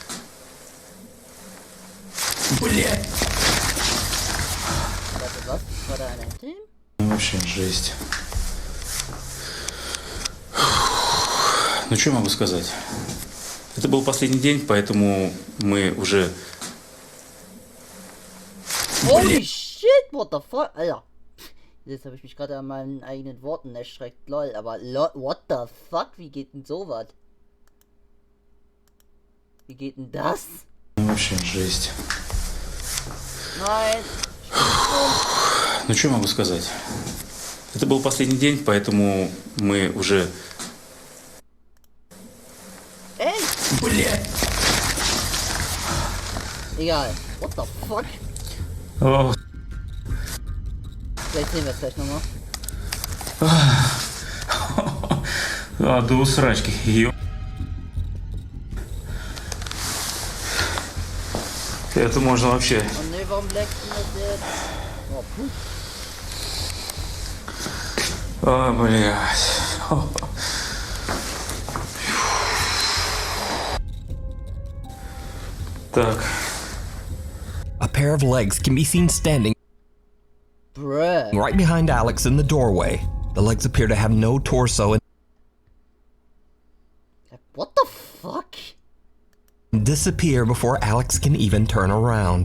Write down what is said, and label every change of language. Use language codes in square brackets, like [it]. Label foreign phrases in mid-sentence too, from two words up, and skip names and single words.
[ru] Блядь! Ну вообще жесть. Ну что могу сказать? Это был последний день, поэтому мы уже... [en] Holy shit, what the fuck? [de] Alter. Jetzt habe ich mich gerade an meinen eigenen Worten erschreckt, lol. Aber lol, [en] what the fuck? [de] Wie geht denn sowas? Wie geht denn das? [ru] Ну вообще жесть. [de] Nein. [ru] Ну что могу сказать? Это был последний день, поэтому мы уже... Ey! Блядь! [de] Egal. [en] What the fuck? О, [de] Vielleicht sehen wir es gleich nochmal. [ru] до усрачки. Это можно вообще... [de] Oh ne, warum leckt denn das jetzt? Oh, puh. [ru] О, блядь. Так. [en] A pair of legs can be seen standing Bruh. right behind Alex in the doorway. The legs appear to have no torso What the fuck? and disappear before Alex can even turn around.